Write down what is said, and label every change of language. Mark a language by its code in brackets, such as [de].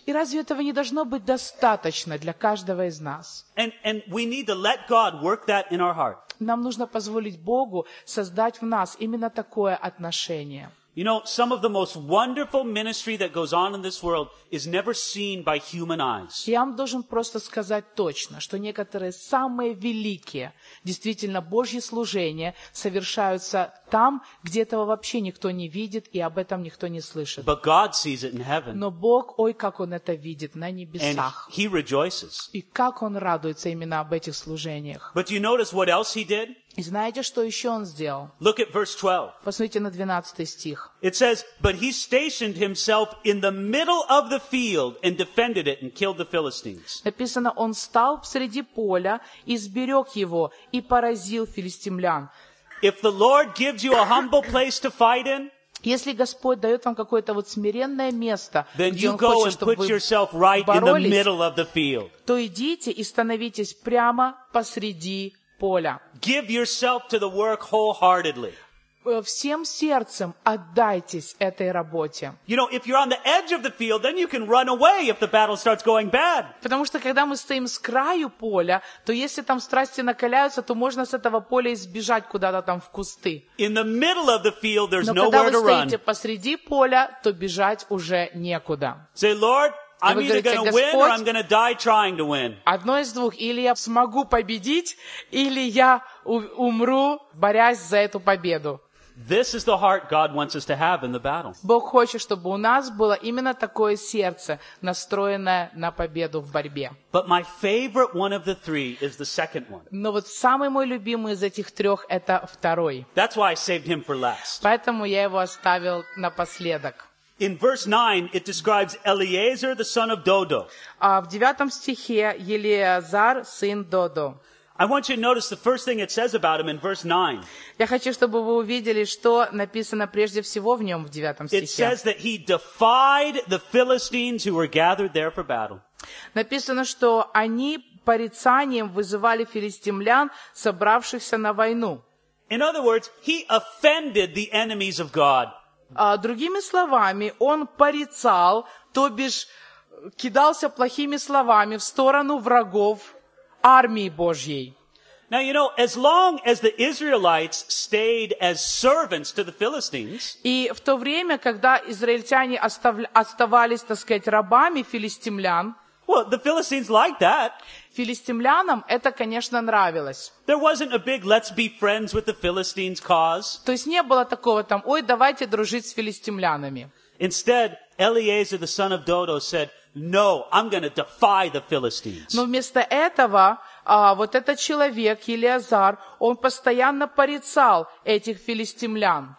[ru] И разве этого не должно быть достаточно для каждого из нас? [en] And we need to let God work that in our heart. [ru] Нам нужно позволить Богу создать в нас именно такое отношение. [en] You know, some of the most wonderful ministry that goes on in this world is never seen by human eyes. [ru] Я вам должен просто сказать точно, что некоторые самые великие, действительно Божьи служения совершаются там, где этого вообще никто не видит и об этом никто не слышит. [en] But God sees it in heaven. [ru] Но Бог, ой, как Он это видит на небесах. [en] And He rejoices. [ru] И как Он радуется именно об этих служениях. [en] But do you notice what else He did? [ru] И знаете, что еще он сделал? [en] Look at verse 12. [ru] Посмотрите на 12 стих. [en] It says, but he stationed himself in the middle of the field and defended it and killed the Philistines. [ru] Написано, он стал среди поля и сберег его и поразил филистимлян. [en] If the Lord gives you a humble place to fight in, [ru] если Господь дает вам какое-то вот смиренное место, [en] then [ru] где [en] you [ru] он [en] go [ru] хочет, [en] and put [ru] чтобы [en] yourself [ru] вы [en] right [ru] боролись, [en] in the middle of the field. [ru] То идите и становитесь прямо посреди поля. [en] Give yourself to the work wholeheartedly. [ru] Всем сердцем отдайтесь этой работе. [en] You know, if you're on the edge of the field, then you can run away if the battle starts going bad. [ru] Потому что когда мы стоим с краю поля, то если там страсти накаляются, то можно с этого поля избежать куда-то там в кусты. [en] In the middle of the field, there's [ru] Но [en] nowhere to run. [ru] Но когда вы стоите посреди поля, то бежать уже некуда. [en] Say, Lord, I'm either going to win or I'm going to die trying to win. [ru] Одно из двух: или я смогу победить, или я умру, борясь за эту победу. [en] This is the heart God wants us to have in the battle. [ru] Бог хочет, чтобы у нас было именно такое сердце, настроенное на победу в борьбе. [en] But my favorite one of the three is the second one. [ru] Но вот самый мой любимый из этих трех — это второй. [en] That's why I saved him for last. [ru] Поэтому я его оставил напоследок. [en] In verse 9, it describes Eleazar, the son of Dodo. [ru] В девятом стихе Елиазар, сын Додо. [en] I want you to notice the first thing it says about him in verse 9. [ru] Я хочу, чтобы вы увидели, что написано прежде всего в нем в девятом стихе. [en] It says that he defied the Philistines who were gathered there for battle. [ru] Написано, что они порицанием вызывали филистимлян, собравшихся на войну. [en] In other words, he offended the enemies of God. [ru] Другими словами, он порицал, то бишь кидался плохими словами в сторону врагов армии Божьей. [en] Now, you know, as long as the Israelites stayed as servants to the Philistines, [ru] и в то время, когда израильтяне оставались, так сказать, рабами филистимлян, [en] well, the Philistines liked that. [ru] Филистимлянам это, конечно, нравилось. [en] There wasn't a big let's be friends with the Philistines cause. [ru] То есть не было такого там, ой, давайте дружить с филистимлянами. [en] Instead, Eleazar, the son of Dodo, said, no, I'm going to defy the Philistines. [ru] Но вместо этого, вот этот человек, Елиазар, он постоянно порицал этих филистимлян.